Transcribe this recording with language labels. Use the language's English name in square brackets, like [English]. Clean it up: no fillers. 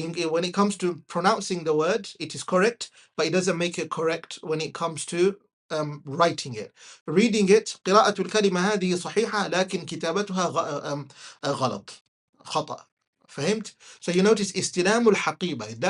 [English] When it comes to pronouncing the word, it is correct, but it doesn't make it correct when it comes to writing it. Reading it, [Arabic] قراءة الكلمة هذه صحيحة لكن كتابتها غلط، خطأ. فهمت؟ [English] So you notice [Arabic] استلام الحقيبة.